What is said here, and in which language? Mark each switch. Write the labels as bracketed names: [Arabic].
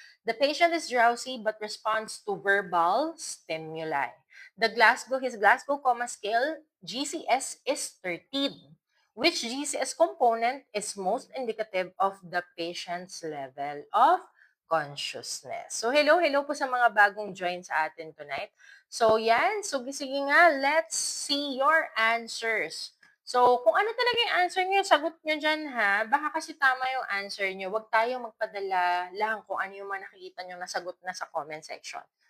[English] The patient is drowsy but responds to verbal stimuli. His Glasgow Coma Scale, GCS, is 13. Which GCS component is most indicative of the patient's level of consciousness? [Filipino] So, hello po sa mga bagong join sa atin tonight. So, yan. [English] So, [Filipino] sige nga, [English] let's see your answers. [Filipino] So, kung ano talaga yung answer niyo, sagot niyo dyan, ha? Baka kasi tama yung answer niyo. Huwag tayong magpadala lang kung ano yung mga nakikita niyo na sagot na sa comment section.